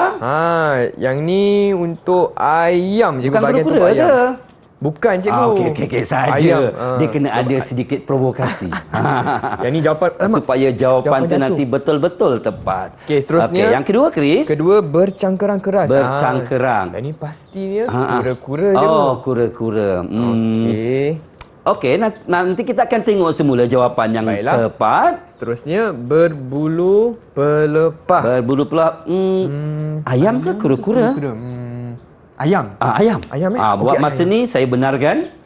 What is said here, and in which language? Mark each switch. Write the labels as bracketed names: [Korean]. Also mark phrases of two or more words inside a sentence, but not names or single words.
[Malay] Yang ni untuk ayam cikgu. Bukan bahagian kura-kura untuk ayam. ke? Bukan cikgu. Okey, saja. Ayam. Dia kena ada sedikit provokasi. Yang ni jawapan Supaya jawapan Jawapan tu jatuh. nanti betul-betul tepat. Okey, seterusnya. Okey, yang kedua, Chris. Kedua bercangkerang keras. Bercangkerang. Yang ni pastinya kura-kura je. Oh, kura-kura. Okey. Okey, nanti kita akan tengok semula jawapan yang Baiklah. tepat. Seterusnya berbulu pelepah. Berbulu pula. Ayam ke kura-kura? Ayam. Ayam. Ayam, Buat Okey, masa ayam. ni saya benarkan.